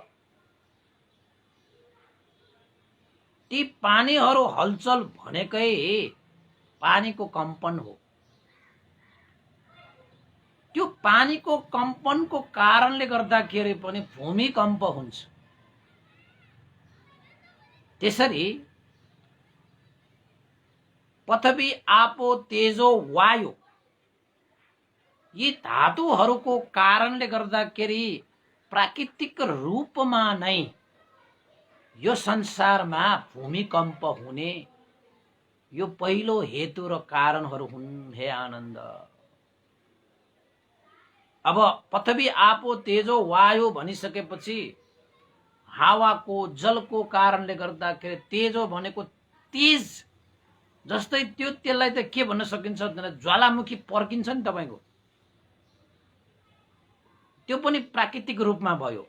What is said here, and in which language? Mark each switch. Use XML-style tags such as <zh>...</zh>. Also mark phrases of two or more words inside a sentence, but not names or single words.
<ne>ती पानीहरू हलचल भनेकै पानीको कम्पन हो। त्यो पानीको कम्पनको कारणले गर्दाखेरि पनि भूमिकम्प हुन्छ। त्यसरी पृथ्वी, आपो, तेजो, वायु यी धातुहरूको कारणले गर्दाखेरि प्राकृतिक रूपमा नै यो संसारमा भूमिकम्प हुने यो पहिलो हेतु र कारणहरू हुन्। हे आनन्द, अब पृथ्वी, आपो, तेजो, वायु भनिसकेपछि हावाको, जलको कारणले गर्दाखेरि तेजो भनेको तेज जस्तै त्यो त्यसलाई त के भन्न सकिन्छ भने ज्वालामुखी पर्किन्छ नि तपाईको, त्यो पनि प्राकृतिक रूपमा भयो।</ne>